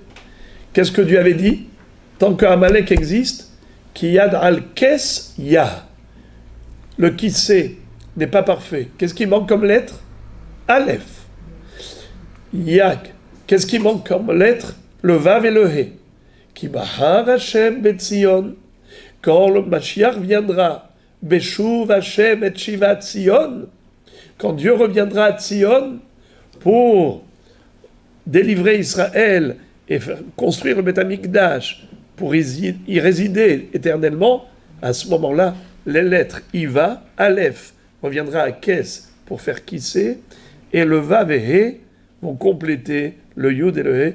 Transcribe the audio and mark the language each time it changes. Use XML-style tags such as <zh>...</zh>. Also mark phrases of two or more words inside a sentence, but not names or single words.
<fr>Qu'est-ce que Dieu avait dit? Tant qu'Amalek existe,</fr> <he>כי יד על כס יה.</he> <fr>Le Kissé n'est pas parfait. Qu'est-ce qui manque comme lettre? Aleph. Yak. Qu'est-ce qui manque comme lettre? Le Vav et le He.</fr> <he>כי בחר השם בציון.</he> <fr>Quand le Mashiach viendra,</fr> <he>בשוב השם את שיבת ציון,</he> <fr>quand Dieu reviendra à Tzion pour délivrer Israël et construire le</fr> <he>בית המקדש</he> <fr>pour y résider éternellement, à ce moment-là, les lettres Iva, Aleph reviendra à Kes pour faire Kissé, et le Vav et He vont compléter le Yud et le He.</fr>